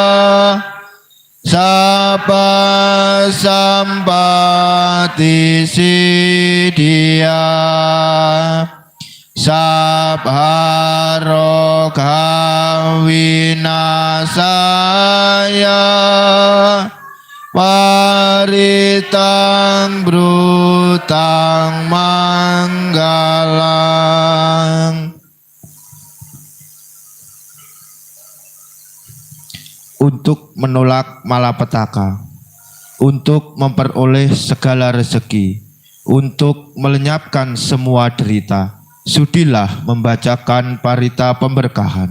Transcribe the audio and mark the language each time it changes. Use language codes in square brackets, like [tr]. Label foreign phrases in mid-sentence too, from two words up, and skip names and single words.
[pi] Sabba sampati siddhya Sabba roga vinasaya Paritang brutang manggalang. [id] Untuk menolak malapetaka, untuk memperoleh segala rezeki, untuk melenyapkan semua derita, sudilah membacakan parita pemberkahan.